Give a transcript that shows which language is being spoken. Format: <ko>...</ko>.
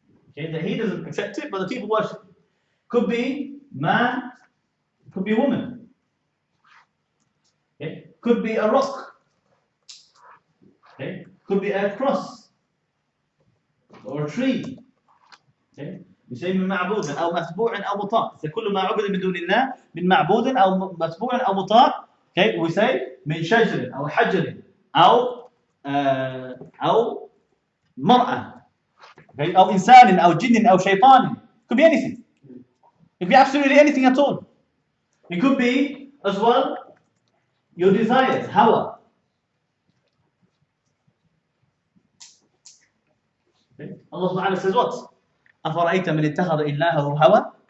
<en>Okay, that he doesn't accept it, but the people worship it. Could be man, could be woman. Okay, could be a rock. Okay, could be a cross or a tree. Okay.</en> <ar>يسمى من معبود أو متبوع أو مطاع. كل ما عبد من دون الله من معبود أو متبوع أو مطاع.</ar> <en>Okay, we say</en> <ar>من شجر أو حجر أو مرأة. Okay, أو إنسان أو جن أو شيطان.</ar> <en>It could be anything. It could be absolutely anything at all. It could be as well your desires, hawa. Okay. Allah Ta'ala says what?</en> <ar>أَفَرَأَيْتَ مَنِ اتَّخَذَ إِلَّهَهُ هَوَى.</ar>